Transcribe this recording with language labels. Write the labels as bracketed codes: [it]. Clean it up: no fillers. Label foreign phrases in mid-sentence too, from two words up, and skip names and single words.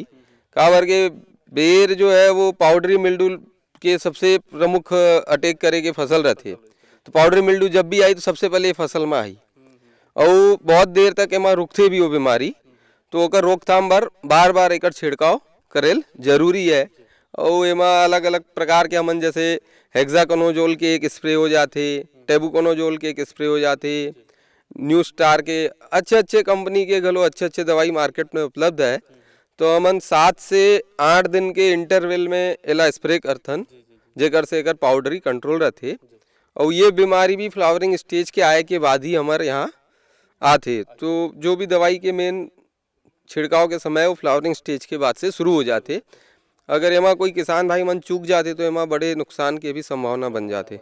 [hne] काबर के बेर जो है वो [en] powdery mildew [hne] के सबसे प्रमुख अटैक करे के फसल रहथे। तो [en] powdery mildew [hne] जब भी आई तो सबसे पहले फसल में आई और बहुत देर तक एमा रुकथे भी वो बीमारी। तो ओकर रोकथाम बर बार बार एकर छिड़काव करेल जरूरी है। और एमा अलग अलग प्रकार के हमन जैसे हेक्साकोनोजोल के एक स्प्रे हो जाते, टेबुकोनोजोल के एक स्प्रे हो जाते, न्यू स्टार के अच्छे कंपनी के घलो अच्छे दवाई मार्केट में उपलब्ध है। तो हमन 7 से 8 दिन के इंटरवल में एला स्प्रे करथन, जेकर से एकर [en] powdery control [hne] रहथे। और ये बीमारी भी [en] flowering stage [hne] के आए के बाद ही हमारे यहाँ आते। तो जो भी दवाई के मेन छिड़काव के समय वो [en] flowering stage [hne] के बाद से शुरू हो जाते। अगर एमा कोई किसान भाई मन चूक जाते तो एमा बड़े नुकसान के भी संभावना बन जाते।